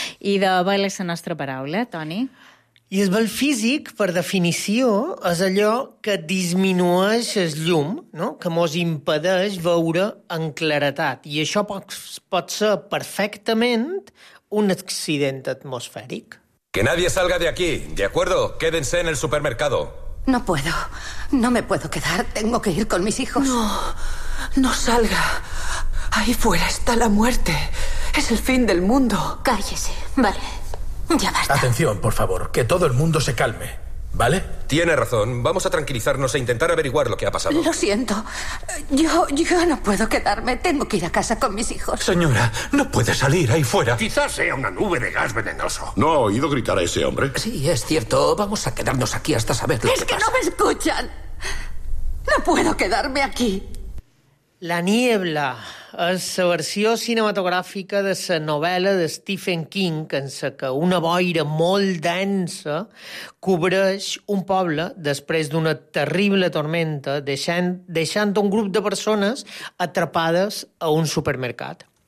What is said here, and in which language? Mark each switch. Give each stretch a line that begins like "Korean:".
Catalan: I de Bell és la nostra paraula, Toni? I el bel físic, per definició, és allò que disminueix el llum, no? Que mos impedeix veure en claretat. I això pot ser perfectament un accident atmosfèric.
Spanish: Que nadie salga de aquí, ¿de acuerdo? Quédense en el supermercado. No puedo. No me puedo quedar. Tengo que ir con mis hijos. No, no salga. Ahí fuera está la muerte. Es el fin del mundo. Cállese, vale. Ya basta. Atención, por favor, que todo el mundo se calme, ¿vale? Tiene razón, vamos a tranquilizarnos e intentar averiguar lo que ha pasado. Lo siento, yo no puedo quedarme, tengo que ir a casa con mis hijos. Señora, no puede salir ahí fuera. Quizás sea una nube de gas venenoso. ¿No ha oído gritar a ese hombre? Sí, es cierto, vamos a quedarnos aquí hasta saber lo que pasa. ¡Es que no me escuchan! No puedo quedarme aquí.
Catalan: La niebla és la versió cinematogràfica de la novel·la de Stephen King, en la que una boira molt densa cobreix un poble després d'una terrible tormenta, deixant un grup de persones atrapades a un supermercat.